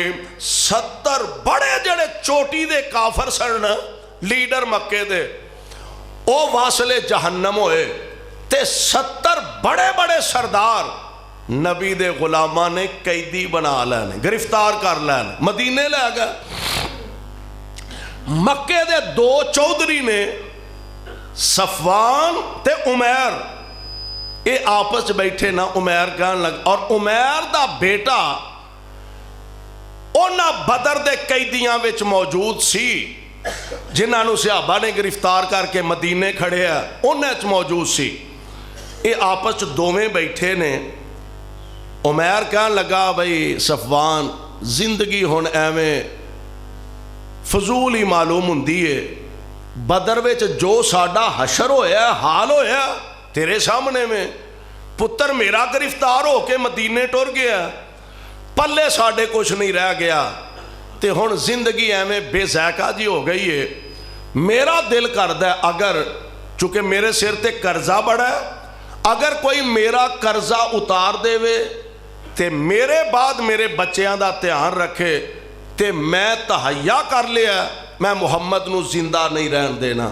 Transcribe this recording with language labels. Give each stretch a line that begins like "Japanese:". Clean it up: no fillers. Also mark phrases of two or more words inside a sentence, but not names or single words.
Punjabi: 70 بڑے جڑے چوٹی دے کافر سن لیڈر مکے دے او واصل جہنم ہوئے تے 70 بڑے بڑے سردار نبی دے غلامہ نے قیدی بنا لینے گرفتار کر لینے مدینے لے گئے. مکے دے 2 چودھری نے صفوان تے عمیر اے آپس بیٹھے نا. عمیر کہنے لگ اور عمیر دا بیٹا اونا بدر دے قیدیاں وچ موجود سی جنہاں نو صحابہ نے گرفتار کر کے مدینے کھڑے ہیں انہاں وچ موجود سی. اے آپس دوویں بیٹھے نے. عمیر کہنے لگا بھئی صفوان زندگی ہون ایویں فضول ہی معلوم ہوندی ہے. بدر وچ جو ساڈا حشر ہویا حال ہویا تیرے سامنے میں پتر میرا گرفتار ہو کے مدینے ٹر گیا پلے ساڈے کچھ نہیں رہ گیا تے ہن زندگی ایویں بے ذائقہ جی ہو گئی ہے. میرا دل کردا ہے اگر چونکہ میرے سر تے قرضہ بڑا ہے اگر کوئی میرا قرضہ اتار دے وے تے میرے بعد میرے بچیاں دا دھیان رکھے تے میں تہیا کر لیا میں محمد نو زندہ نہیں رہن دینا.